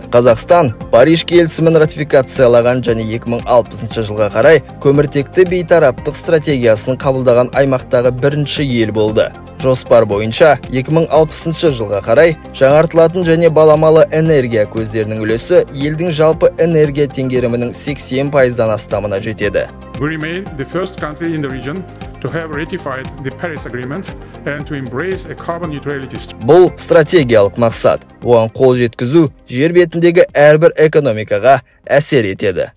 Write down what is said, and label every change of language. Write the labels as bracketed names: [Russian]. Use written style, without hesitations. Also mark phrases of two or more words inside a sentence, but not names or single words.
[Kazakh] Қазақстан Париж келісімін ратификациялаған және 2060 жылға қарай көміртекті бейтараптық стратегиясын қабылдаған аймақтағы бірінші ел болды. Жоспар бойынша 2060 жылға қарай жаңартылатын және баламалы энергия көздерінің үлесі елдің жалпы энергия теңгерімінің 80%-дан астамына жетеді. [English] We remain the first country in the region to have ratified the Paris Agreement and to embrace a carbon neutrality. [Kazakh] Бұл стратегиялық мақсат. Оған қол жеткізу жер бетіндегі әрбір экономикаға әсер етеді.